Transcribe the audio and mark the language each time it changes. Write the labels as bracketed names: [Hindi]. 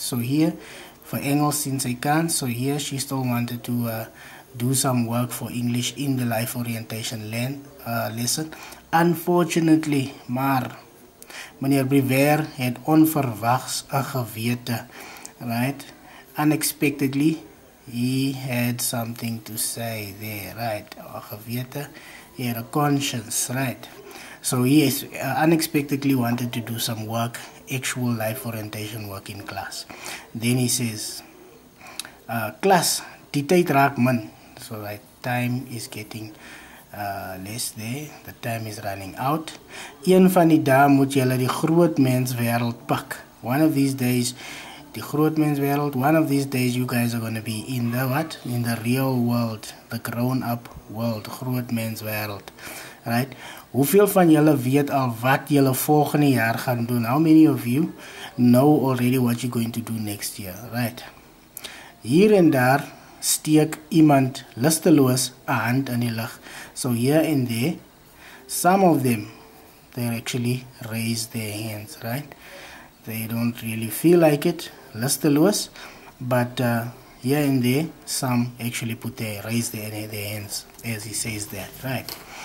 [English] So here, for Engels sien sy kans, so here she still wanted to do some work for English in the life orientation lesson. [Afrikaans] Unfortunately, maar meneer Brewer het onverwags 'n gewete, right? [English] Unexpectedly, he had something to say there, right? Gewete, he had a conscience, right? So he unexpectedly wanted to do some work, actual life orientation work in class. Then he says, class, [Afrikaans] die tyd raak min. [English] So right, time is getting less there. The time is running out. [Afrikaans] Een van die dae moet julle die groot mens wêreld pak. [English] One of these days, the [Afrikaans] groot mens wêreld, [English] one of these days you guys are going to be in the what? In the real world, the grown up world, [Afrikaans] groot mens wêreld. [English] Right? [Afrikaans] Hoeveel van julle weet al wat julle volgende jaar gaan doen? [English] How many of you know already what you're going to do next year? Right? [Afrikaans] Hier en daar steek iemand lusteloos 'n hand in die lug. [English] So here and there, some of them, they actually raise their hands, right? They don't really feel like it, lusteloos, but here and there, some actually raise their hands as he says that, right?